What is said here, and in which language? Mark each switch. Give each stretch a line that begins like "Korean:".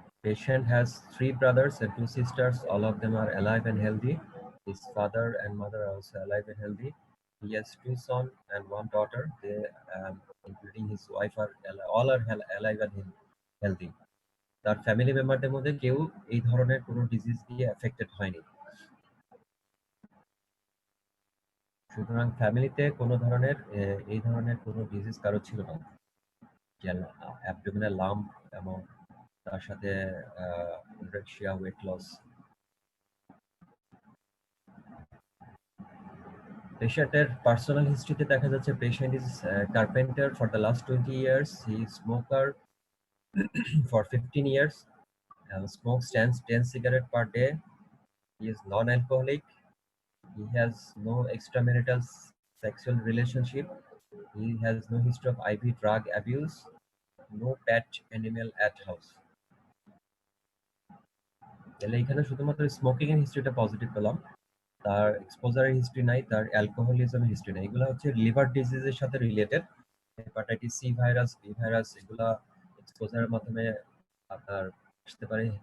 English: Patient has 3 brothers and 2 sisters. All of them are alive and healthy. His father and mother are also alive and healthy. He has 2 sons and 1 daughter. They, including his wife, are all are alive and healthy.
Bangla: তার family মেম্বারদের মধ্যে কেউ এই ধরনের কোনো disease দিয়ে affected হয়নি। সুতরাং ফ্যামিলিতে কোনো ধরনের এই ধরনের কোনো ডিজিজ কারো ছিল না, অ্যাবডোমিনাল লাম্প এবং তার সাথে অ্যানোরেক্সিয়া, ওয়েট লস। পেশেন্টের পার্সোনাল হিস্ট্রিতে দেখা যাচ্ছে
English: Patient is carpenter for the last 20 years. He is smoker for 15 years. Smokes 10 cigarettes per day. He is non-alcoholic. He has no extramarital sexual relationship. He has no history of IV drug abuse. No pet animal at house.
Bangla: তাহলে এখানে শুধুমাত্র smoking এর হিস্ট্রিটা positive পেলাম, তার এক্সপোজারের history নাই, তার অ্যালকোহলিজমের history নাই। এগুলো হচ্ছে লিভার ডিজিজের সাথে related. Hepatitis C virus, B virus, এগুলা এক্সপোজারের মাধ্যমে আপনার আসতে পারে।